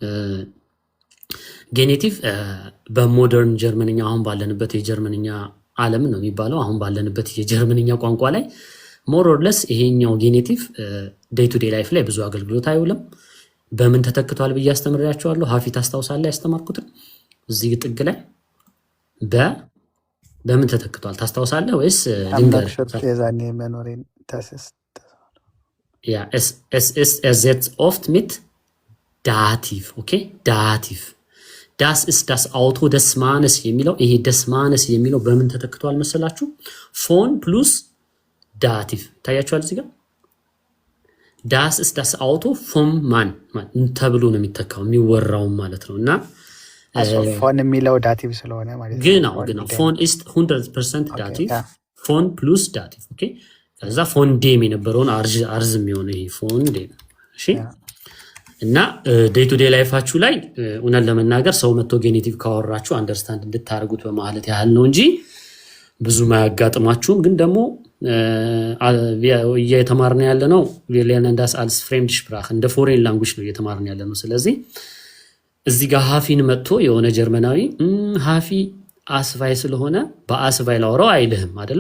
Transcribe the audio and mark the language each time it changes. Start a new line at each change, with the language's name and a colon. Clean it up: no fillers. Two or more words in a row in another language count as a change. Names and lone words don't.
Amharic: ጌኔቲቭ በሞደርን ጀርመንኛ አሁን ባለንበት የጀርመንኛ ዓለም ነው የሚባለው። አሁን ባለንበት የጀርመንኛ ቋንቋ ላይ
English: more or less
Amharic: ይሄኛው ጌኔቲቭ
English: day to day life
Amharic: ላይ ብዙ አገልግሎት አይውልም። በምን ተተክቷል ብዬ አስተምሬያችኋለሁ። ሀፊ ታስታውሳለህ? ያስተማርኩትን እዚህ ጥግ ላይ በምን ተተክቷል ታስታውሳለህ ወይስ ድንገር? የዛኔ መኖሬን ታስስ
German: ያ es ersetzt oft mit Dativ, okay? Dativ. Das ist das Auto des Mannes
Amharic: የሚለው ይሄ
German: des Mannes
Amharic: የሚለው በምን ተተክቷል መሰላችሁ?
German: von plus Dativ
Amharic: ታያችኋል እዚህ ጋር
German: Das ist das Auto vom Mann
Amharic: ተብሎ ነው የሚተካው የሚወራው ማለት ነውና ፎን የሚለው ዳቲቭ ስለሆነ ማለት ነው።
German: genau von ist 100% Dativ, von plus Dativ, okay?
Amharic: ከዛ
German: von dem
Amharic: የነበረውን አርዝ የሚሆነ ይሄ
German: von dem።
Amharic: እሺ እና
English: day to day
Amharic: ላይፋችሁ ላይ እውነት ለመናገር ሰው መጥቶ ጌኔቲቭ ካወራችሁ አንደርስታንድ እንድታደርጉት በማለት ያህል ነው እንጂ ብዙ ማያጋጥማችሁም። ግን ደግሞ እየተማርን ያለ ነው ሌላን
German: das als Fremdsprache
Amharic: እንደ
English: foreign language
Amharic: ነው እየተማርን ያለ ነው። ስለዚህ እዚህ ጋር ሀፊን መጥቶ የሆነ ጀርመናዊ ሀፊ አስቫይ ስለሆነ በአስቫይ ላወራው አይልህም አይደለ?